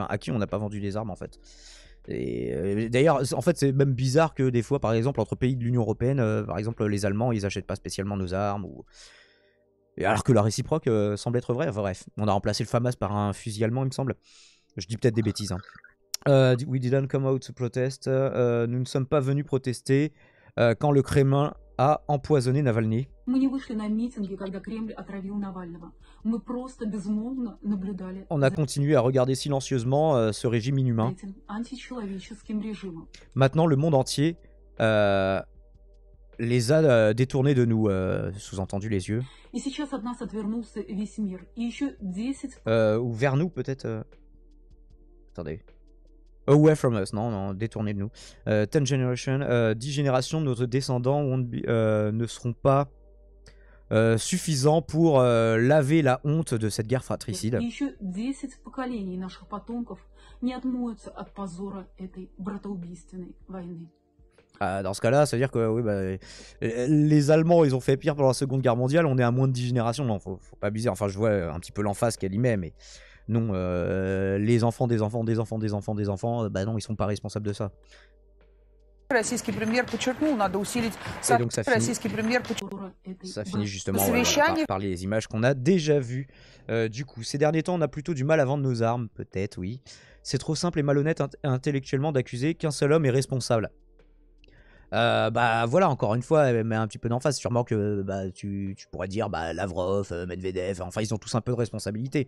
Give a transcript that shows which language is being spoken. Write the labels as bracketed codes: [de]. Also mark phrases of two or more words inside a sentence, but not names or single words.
[fr] À qui on n'a pas vendu des armes en fait? Et d'ailleurs, en fait, c'est même bizarre que des fois, par exemple, entre pays de l'Union Européenne, par exemple, les Allemands, ils achètent pas spécialement nos armes. Et alors que la réciproque semble être vraie. Enfin, bref, on a remplacé le FAMAS par un fusil allemand, il me semble. Je dis peut-être des bêtises. Hein. [en] We didn't come out to protest. [fr] Nous ne sommes pas venus protester quand le Kremlin a empoisonné Navalny. On a continué à regarder silencieusement ce régime inhumain. Maintenant, le monde entier les a détournés de nous, sous-entendu les yeux. Ou vers nous, peut-être. Attendez. [en] Away from us, [fr] non, détournés de nous. 10 generations, 10 générations de nos descendants ne seront pas suffisants pour laver la honte de cette guerre fratricide. Dans ce cas-là, ça veut dire que oui, les Allemands, ils ont fait pire pendant la Seconde Guerre mondiale, on est à moins de 10 générations, non, faut pas abuser. Enfin, je vois un petit peu l'emphase qu'elle y met, mais non, les enfants des enfants des enfants des enfants des enfants, bah non, ils sont pas responsables de ça. [ru] Российский премьер подчеркнул, надо усилить российский премьер [fr] ça finit justement par les images qu'on a déjà vues. Du coup, ces derniers temps, on a plutôt du mal à vendre nos armes, peut-être, oui. C'est trop simple et malhonnête intellectuellement d'accuser qu'un seul homme est responsable. Voilà, encore une fois, elle met un petit peu d'emphase. Sûrement que tu pourrais dire Lavrov, Medvedev, enfin ils ont tous un peu de responsabilité.